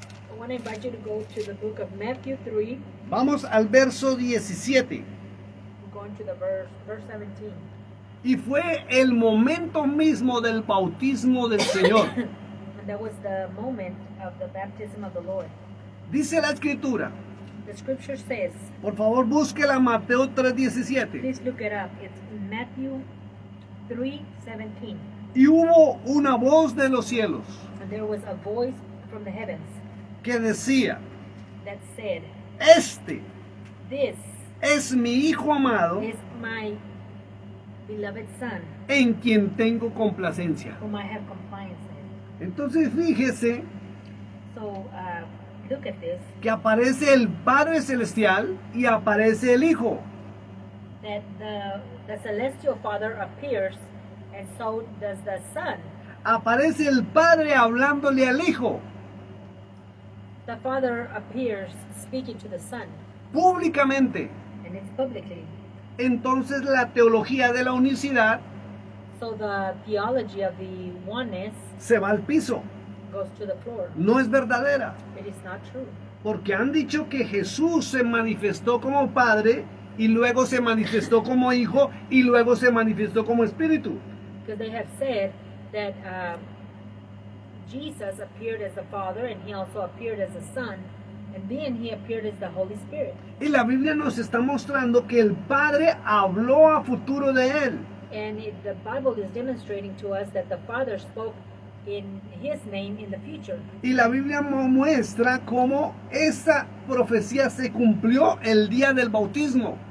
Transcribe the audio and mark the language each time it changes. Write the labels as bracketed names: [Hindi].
[English] I want to invite you to go to the book of Matthew 3. [Spanish] vamos al verso 17. [English] We're going to the verse 17. [Spanish] Y fue el momento mismo del bautismo del Señor. [English] And that was the moment of the baptism of the Lord. [Spanish] Dice la escritura, [English] The scripture says, [Spanish] por favor búsquela, Mateo 3:17. [English] please look it up. It's Matthew 3:17. [Spanish] Y hubo una voz de los cielos [English] And there was a voice from the heavens [Spanish] que decía, [English] that said, [Spanish] este [English] this [Spanish] es mi Hijo amado, [English] is my beloved Son, [Spanish] en quien tengo complacencia. [English] whom I have compliance in. [Spanish] Entonces fíjese [English] So look at this, [Spanish] que aparece el Padre Celestial y aparece el Hijo. [English] that the celestial Father appears, and so does the Son. [Spanish] Aparece el Padre hablándole al Hijo [English] The Father appears speaking to the Son, [Spanish] públicamente. [English] and it's publicly. [Spanish] Entonces la teología de la unicidad [English] So the theology of the oneness [Spanish] se va al piso. [English] goes to the floor. [Spanish] No es verdadera. [English] It is not true. [Spanish] Porque han dicho que Jesús se manifestó como Padre y luego se manifestó como Hijo y luego se manifestó como Espíritu. [English] Because they have said that Jesus appeared as the Father, and he also appeared as the Son, and then he appeared as the Holy Spirit. [Spanish] Y la Biblia nos está mostrando que el Padre habló a futuro de Él. [English] And the Bible is demonstrating to us that the Father spoke in his name in the future. [Spanish] Y la Biblia muestra cómo esa profecía se cumplió el día del bautismo.